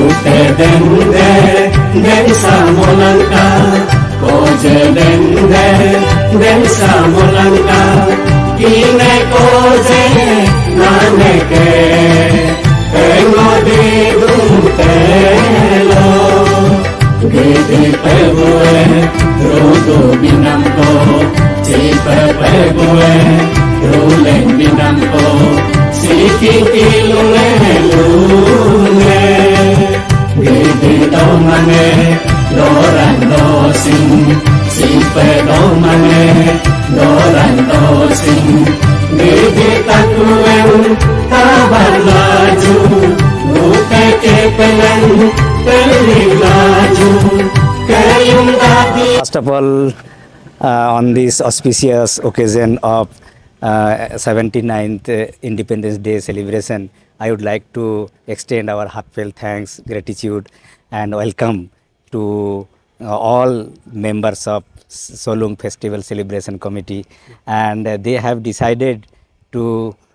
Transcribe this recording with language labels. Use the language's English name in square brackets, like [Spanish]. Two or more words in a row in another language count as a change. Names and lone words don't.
[Adi] densa molangka koje densa molangka kine koje naneke engodi duntelo gidi pegue rodo binamko cipe pegue roleng binamko siki kilunge gidi domane doran dosing cipe domane doran dosing gidi takuen kabar laju buke kepelan peli laju kayung dadi. [English] First of all, on this auspicious occasion of 79th Independence Day celebration, I would like to extend our heartfelt thanks, gratitude and welcome to all members of Solung Festival Celebration Committee, and they have decided to